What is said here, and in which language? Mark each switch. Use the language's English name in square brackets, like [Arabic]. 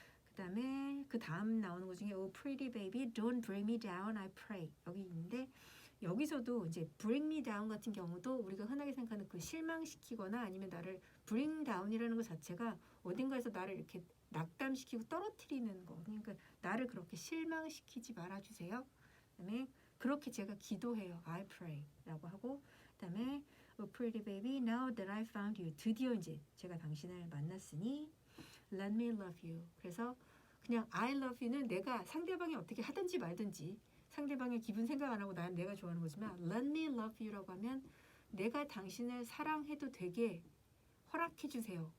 [Korean] 그다음에 그 다음 나오는 것 중에 [English] Oh pretty baby, don't bring me down, I pray [Korean] 여기 있는데 여기서도 이제 [English] bring me down [Korean] 같은 경우도 우리가 흔하게 생각하는 그 실망시키거나 아니면 나를 bring down이라는 것 자체가 어딘가에서 나를 이렇게 낙담시키고 떨어뜨리는 거. 그러니까 나를 그렇게 실망시키지 말아주세요. 그다음에 그렇게 제가 기도해요. [English] I pray [Korean] 라고 하고 그다음에 [English] Oh pretty baby, now that I found you. [Korean] 드디어 이제 제가 당신을 만났으니 [English] Let me love you. [Korean] 그래서 그냥 [English] I love you [Korean] 는 내가 상대방이 어떻게 하든지 말든지 상대방의 기분 생각 안 하고 난 내가 좋아하는 거지만 [English] Let me love you [Korean] 라고 하면 내가 당신을 사랑해도 되게 허락해 주세요.